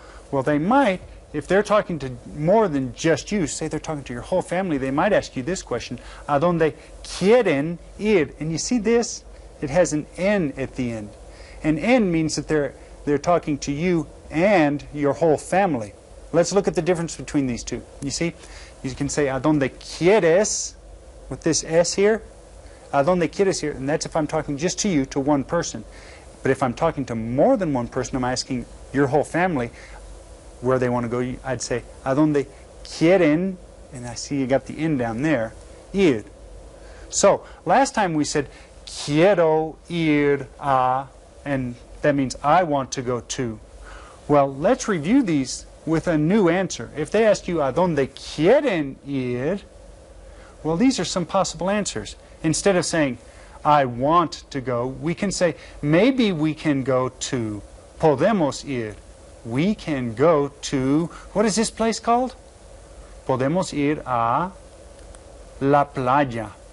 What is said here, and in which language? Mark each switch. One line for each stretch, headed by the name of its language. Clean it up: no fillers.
English: Well, they might, if they're talking to more than just you, say they're talking to your whole family, they might ask you this question,
Spanish: ¿A dónde quieren ir?
English: And you see this? It has an N at the end. An N means that they're talking to you and your whole family. Let's look at the difference between these two. You see? You can say
Spanish: ¿A dónde quieres?
English: With this S here.
Spanish: ¿A dónde quieres ir?
English: And that's if I'm talking just to you, to one person. But if I'm talking to more than one person, I'm asking your whole family where they want to go, I'd say
Spanish: ¿A dónde quieren?
English: And I see you got the N down there. Ir. So, last time we said
Spanish: quiero ir a,
English: and that means I want to go to. Well, let's review these with a new answer. If they ask you
Spanish: ¿A dónde quieren ir?
English: Well, these are some possible answers. Instead of saying I want to go, we can say maybe we can go to.
Spanish: Podemos ir.
English: We can go to, what is this place called?
Spanish: Podemos ir a la playa.